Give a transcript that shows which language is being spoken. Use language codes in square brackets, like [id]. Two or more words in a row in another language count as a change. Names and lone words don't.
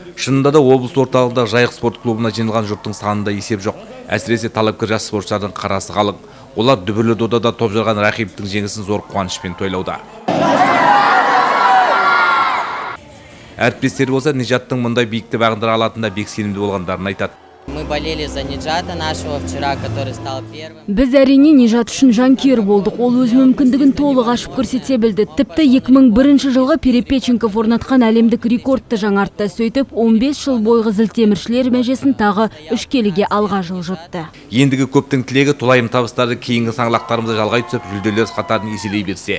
[kk] Шынында да облыс орталығында Жайық спорт клубына жиналған жұрттың санында есеп жоқ. Әсіресе талапкер жас спортшылардың қарасы қалың. Олар дүбірлі додада топ жарған рақибінің жеңісін зор қуанышпен тойлауда. Әріптестері болса Нижаттың мұндай биікті бағындыра алатынында бек сенімді болғандарын айтады. [ru] Мы болели за Ниджата нашего вчера, который стал первым. [kk] Біз әрине Нижат үшін жанкүйер болдық. Ол өз мүмкіндігін толық ашып көрсете білді. Тіпті 2001 жылғы Перепеченков орнатқан әлемдік рекордты жаңартты. Сөйтіп 15 жыл бойғы зілтеміршілер межесін тағы 3 келіге алға жылжытты. Ендігі көптің тілегі толайым табыстарды кейінгі саңлақтарымызды жалғай түсіп, жүлделер қатарын еселей берсе.